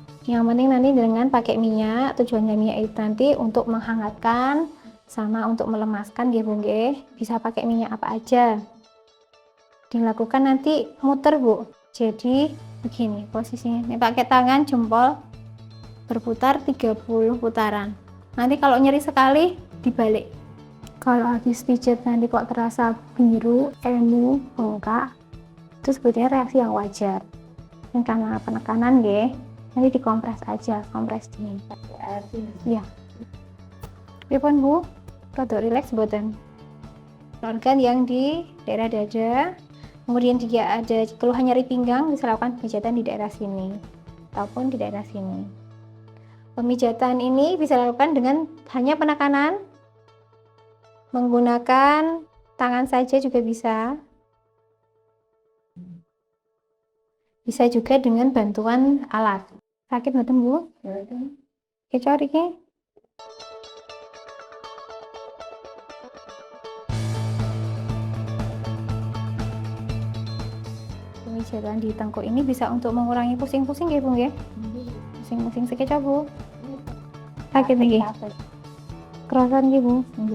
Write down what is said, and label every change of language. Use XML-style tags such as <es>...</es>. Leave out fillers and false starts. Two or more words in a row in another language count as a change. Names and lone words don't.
<id>Yang penting nanti dengan pakai minyak, tujuannya minyak itu nanti untuk menghangatkan sama untuk melemaskan nggih Bu nggih. Bisa pakai minyak apa aja. Dilakukan nanti muter Bu. Jadi begini posisinya. Ini pakai tangan jempol berputar 30 putaran. Nanti kalau nyeri sekali dibalik. Kalau habis pijat nanti kok terasa biru, emu, bengkak, itu sebetulnya reaksi yang wajar. Dan karena penekanan nggih, nanti dikompres aja, kompres dingin.</id> <jv>Iya. Pripun Bu? Rada rileks mboten?</jv> <id>Organ yang di daerah dada, kemudian jika ada keluhan nyeri pinggang, bisa lakukan pemijatan di daerah sini ataupun di daerah sini. Pemijatan ini bisa dilakukan dengan hanya penekanan, menggunakan tangan saja juga bisa. Bisa juga dengan bantuan alat.</id> <jv>Sakit mboten Bu? Kecor iki?</jv> <id>Pemijatan di tengkuk ini bisa untuk mengurangi pusing-pusing nggih Bu nggih? Pusing-pusing sekecap Bu.</id> <jv>Sakit nggih? Kerasan nggih Bu?</jv>